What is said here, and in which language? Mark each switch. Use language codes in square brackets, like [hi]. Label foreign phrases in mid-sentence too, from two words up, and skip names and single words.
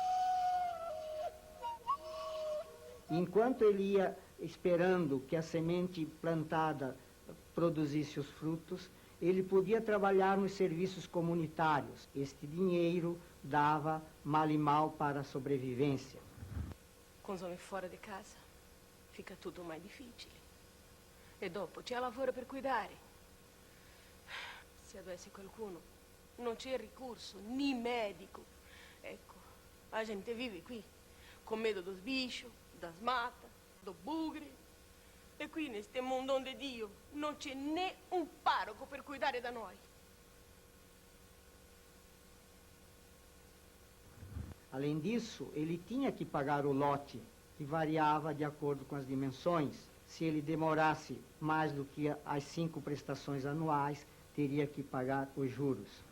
[pt] Enquanto ele ia esperando que a semente plantada produzisse os frutos, ele podia trabalhar nos serviços comunitários. Este dinheiro dava mal e mal para a sobrevivência. Com os homens fora de casa, fica tudo mais difícil. [it] E dopo c'è lavoro per cuidare. [pt] Se adoece [it] qualcuno, non c'è ricurso, ni medico. [pt] Ecco, a gente vive qui, com medo dos bichos, das matas, do bugre. [it] E qui, neste mondo di Dio, non c'è né un parroco per cuidare da noi. [pt] Além disso, ele tinha que pagar o lote, que variava de acordo com as dimensões. Se ele demorasse mais do que as 5 prestações anuais, teria que pagar os juros.